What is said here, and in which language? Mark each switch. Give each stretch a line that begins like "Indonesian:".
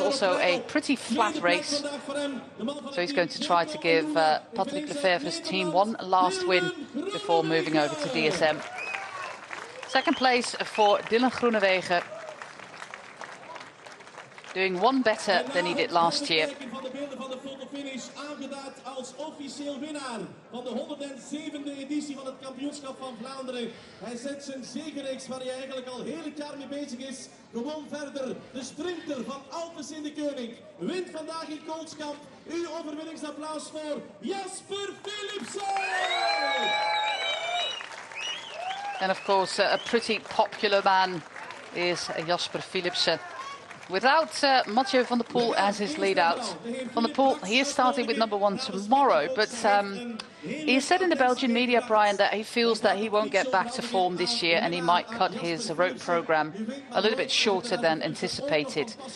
English: Also a pretty flat race. So he's going to try to give Patrick Lefevre's team one last win before moving over to DSM. Second place for Dylan Groenewegen, doing one better than he did last year.
Dutch: Aangeduid als officieel winnaar van de 107e editie van het kampioenschap van Vlaanderen. Hij zet zijn zegenreeks waar hij eigenlijk al heel het jaar mee bezig is gewoon verder. De sprinter van Alpes in de Koning wint vandaag in Koolskamp. Uw overwinningsapplaus voor Jasper Philipsen!
English: And of course, a pretty popular man is Jasper Philipsen. Without Mathieu van der Poel as his lead out. Van der Poel, he is starting with number one tomorrow, but he said in the Belgian media, Brian, that he feels that he won't get back to form this year and he might cut his road program a little bit shorter than anticipated.